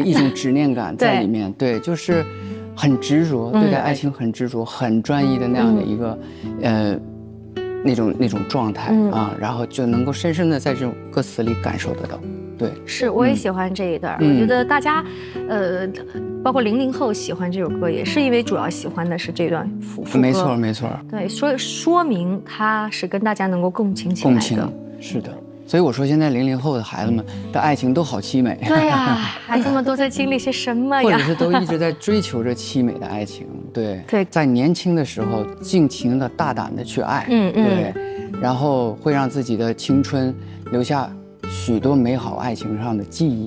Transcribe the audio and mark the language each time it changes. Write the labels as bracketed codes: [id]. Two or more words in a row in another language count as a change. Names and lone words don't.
[zh] 對，一種執念感在裡面，對，就是很執着，對待愛情很執着，很專一的那樣的一個那種狀態啊，然後就能夠深深的在這種歌詞裡感受得到。對，是，我也喜歡這一段。我覺得大家，包括00後喜歡這首歌，也是因為主要喜歡的是這段副歌。沒錯，沒錯。對，說明它是跟大家能夠共情起來的。共情，是的。所以我說現在00後的孩子們的愛情都好淒美。對呀，孩子們都在經歷些什麼呀？或者是都一直在追求着淒美的愛情。對，在年輕的時候盡情的大膽的去愛。對，然後會讓自己的青春留下许多美好爱情上的记忆。